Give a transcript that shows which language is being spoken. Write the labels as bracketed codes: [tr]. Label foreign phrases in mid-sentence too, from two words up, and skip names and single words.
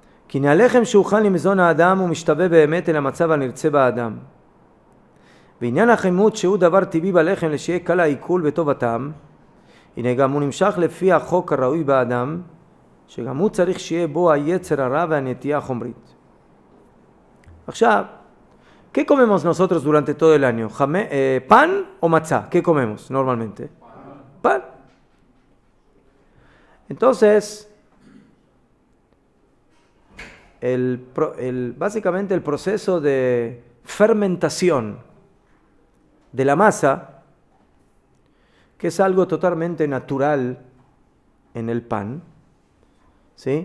[he] כי הלחם שהוכן למזון האדם הוא משתווה באמת אל המצב הנרצה באדם. ועניין החימות שהוא דבר טבעי בלחם לשיהיה קל העיכול וטוב הטעם, הנה גם הוא נמשך לפי החוק הראוי באדם, שגם הוא צריך שיהיה בו היצר הרע והנטייה החומרית. [es] Ahora, ¿qué comemos nosotros durante todo el año? ¿Pan o matzá? ¿Qué comemos normalmente? Pan. Entonces, básicamente el proceso de fermentación de la masa, que es algo totalmente natural en el pan, ¿sí?